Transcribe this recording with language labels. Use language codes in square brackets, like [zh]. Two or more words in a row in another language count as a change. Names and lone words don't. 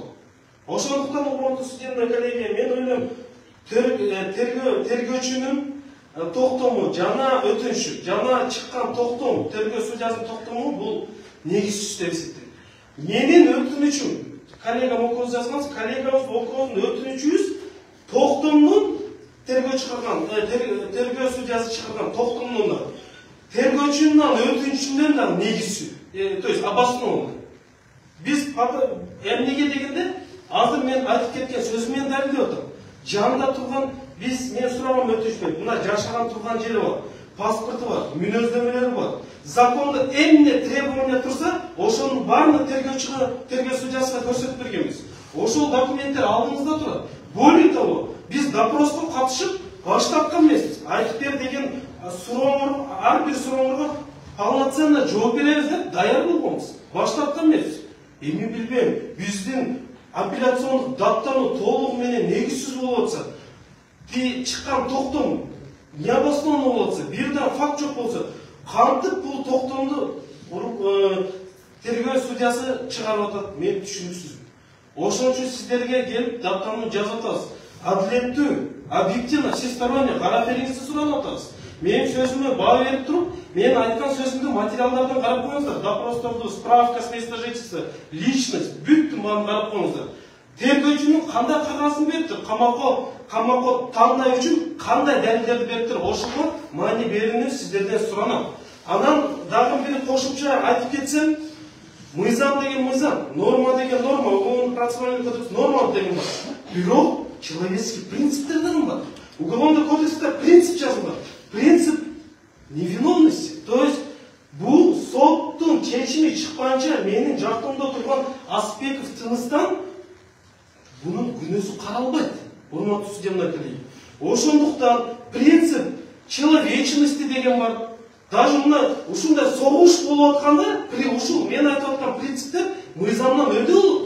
[ky] Ошондуктан урматтуу судья коллегия, мен ойлойм, тергөөчүнүн токтому жана өтүнүшү, жана чыккан токтом, тергөө судьясынын токтому бул негизсиз деп эсептейм. Менин өтүнүчүм, коллегам окуп жазганбыз, коллегабыз окугун өтүнүчүбүз токтомдун тергөө чыгарган, тергөө судьясы чыгарган токтомдун тергөөчүнүн өтүнүчүнөн да негизсиз, [ru] то есть обоснованный. [ky] Биз эмнеге дегенде, азыр мен айтып кеткен сөзүмөн далилдеп атам. Жанында турган мен сураган өтүнүчмөн. Мына жашаган турган жери бар, паспорту бар, мүнөздөмөлөрү бар. Законда эмне требование турса, ошонун баарын тергөө судьясына көрсөтүп бергенбиз. Ошол документтер алдыңызда турат. [ru] Более того, [ky] биз допроско катышып баштапкан эмеспиз. Айтып бер деген сурооңор, ар бир сурооңорго полноценно жооп беребиз деп даяр болгонбуз. Баштапкан эмеспиз. Эми билбейм, биздин апелляциондук даттануу толугу менен негизсиз болуп атса, чыккан токтом необоснованно болуп атса, бир да факт жок болсо, кантип бул токтомду тергөө судьясы чыгарып атат, мен түшүнүксүз. Ошон үчүн сиздерге келип даттануу жазып атабыз. Адилеттүү, [ru] объективно, всесторонне [ky] карап бериңизди суранып атабыз. Менин сөзүмө баа берип туруп, мен айткан сөзүмдү материалдардан карап коюңуздар. [ru] Допросторду, справка с места жительства, личность, [ky] бүттүн баарын карап коюңуздар. Тергөөчүнүн кандай кагазын бериптир, камакка тандоо үчүн кандай далилдерди бериптир, ошого маани берүүнү сиздерден суранам. Анан дагы бир кошумча айтып кетсем, мыйзам деген мыйзам, норма деген норма, [ru] уголовный процессуальный кодекс [ky] норма деген бар. Бирок человеческий принциптер деген бар. Уголовный кодексте принцип жазылган. [ru] Принцип невиновности. То есть [ky] бул соттун чечими чыкканча менин жактымда турган Аспеков Тыныстан бунун күнөөсү каралбайт. Урматтуу судья коллеги. Ошондуктан [ru] принцип человечности [ky] деген бар. Даже мына ушундай согуш болуп атканда, ушул мен айтып аткан принциптер мыйзамдан өтө болот.